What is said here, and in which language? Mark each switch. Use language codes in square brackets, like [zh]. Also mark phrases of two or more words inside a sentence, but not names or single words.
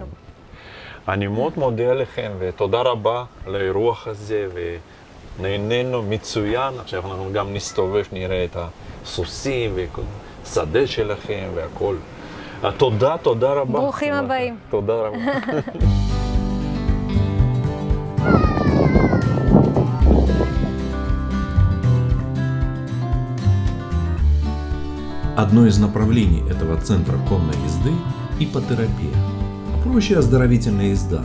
[he] אני מאוד מודה לכם, ותודה רבה על האירוח הזה, ונהנינו מצוין. עכשיו אנחנו גם נסתובב, נראה את הסוסים, והשדה שלכם והכל. תודה רבה. ברוכים הבאים. תודה רבה. [ru] Одно из направлений этого центра конной езды – иппотерапия, а проще оздоровительная езда.